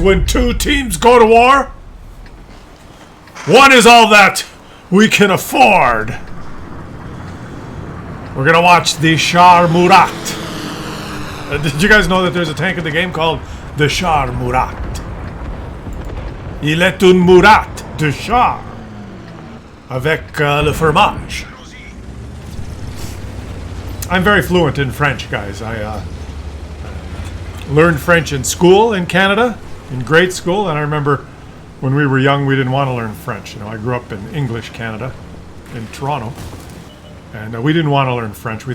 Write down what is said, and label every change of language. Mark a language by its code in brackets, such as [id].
[en] When two teams go to war, one is all that we can afford. We're gonna watch the Char Murat. Did you guys know that there's a tank in the game called the Char Murat? [fr] Il est un Murat de char avec le fromage. [en] I'm very fluent in French, guys. I learned French in school in Canada, in grade school, and I remember when we were young, we didn't want to learn French. You know, I grew up in English Canada, in Toronto, and we didn't want to learn French.